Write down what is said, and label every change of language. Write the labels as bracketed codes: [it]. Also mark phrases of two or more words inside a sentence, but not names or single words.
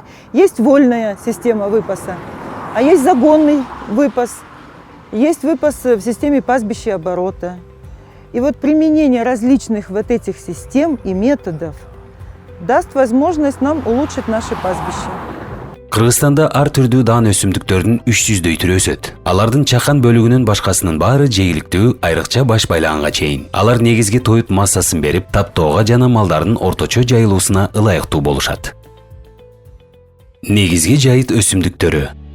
[ru] Есть вольная система выпаса, а есть загонный выпас, есть выпас в системе пастбищеоборота. И вот применение различных вот этих систем и методов даст возможность нам улучшить наши пастбища. [ky] Кыргызстанда ар түрдүү даан өсүмдүктөрдүн 300дөй түрү өсөт. Алардын чакан бөлүгүнүн башкасынын баары жегиликтүү, айрыкча баш байлаганга чейин. Алар негизги тоют массасын берип, таптоого жана малдардын орточо жайылуусуна ылайыктуу болушат. Негизги жайыт өсүмдүктөрү.